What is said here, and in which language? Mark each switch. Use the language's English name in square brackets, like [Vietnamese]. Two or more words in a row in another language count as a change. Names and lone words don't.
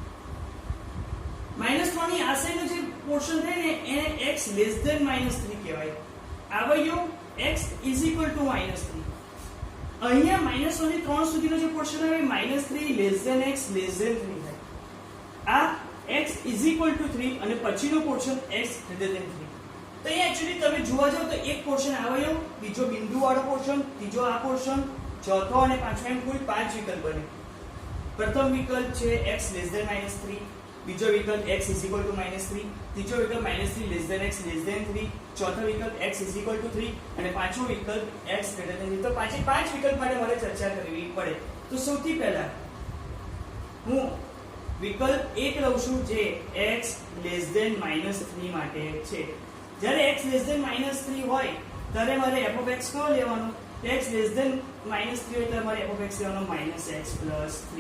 [Gujarati] -3 ની આ સાઈડનો જે પોર્શન થાય ને એને x [English] less than [Gujarati] -3 કહેવાય. આવ્યો x [English] is equal to [Gujarati] -3. અહીંયા -1 થી 3 સુધીનો જે પોર્શન આવે -3 [English] less than x less than [Gujarati] 3 થાય. આ x [English] is equal to [Gujarati] 3 અને પછીનો પોર્શન x [English] greater than [Gujarati] 3. તો અહીંયા એક્ચ્યુઅલી તમે જોવા જાવ તો એક પોર્શન આવ્યો, બીજો બિંદુ વાળો પોર્શન, ત્રીજો આ પોર્શન, ચોથો અને પાંચમો, એમ કુલ 5 વિકલ્પ બને. પ્રથમ વિકલ્પ છે x [English] less than [Gujarati] -3, બીજો વિકલ્પ x [English] is equal to [Gujarati] -3, ત્રીજો વિકલ્પ -3 [English] less than x less than [Gujarati] 3, ચોથો વિકલ્પ x [English] is equal to [Gujarati] 3 અને પાંચમો વિકલ્પ x [English] greater than [Gujarati] 3. તો પાંચે પાંચ વિકલ્પ માટે મારે ચર્ચા કરવી પડે. તો સૌથી પહેલા હું વિકલ્પ 1 લઉં છું જે x [English] less than [Gujarati] -3 માટે છે. જ્યારે x [English] less than [Gujarati] -3 હોય ત્યારે મારે [English] f of x [Gujarati] કયો લેવાનો? x [English] less than [Gujarati] -3 એટલે મારે [English] f of x [Gujarati] લેવાનો -x + 3.